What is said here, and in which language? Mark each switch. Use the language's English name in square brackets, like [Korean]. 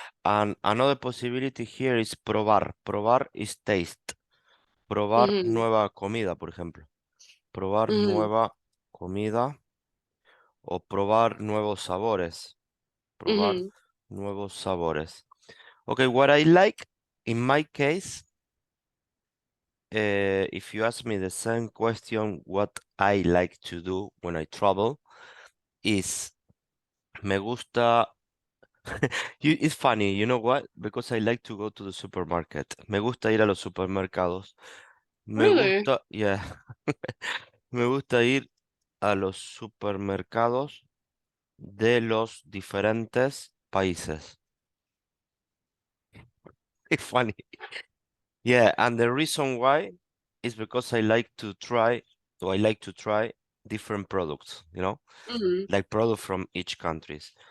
[English] And another possibility here is probar. Probar is taste. Probar Mhm, [Spanish] nueva comida, por ejemplo. Probar mhm, nueva comida o probar nuevos sabores. Probar mhm, nuevos sabores. [English] Okay, what I like in my case, if you ask me the same question, what I like to do when I travel is [Spanish] me gusta. [English] It's funny, you know what? Because I like to go to the supermarket. [Spanish] Me gusta ir a los supermercados. Me [English] Really? [Spanish] gusta, yeah. Me gusta ir a los supermercados de los diferentes países. [English] It's funny. Yeah, and the reason why is because I like to try different products, Mhm, like products from each countries.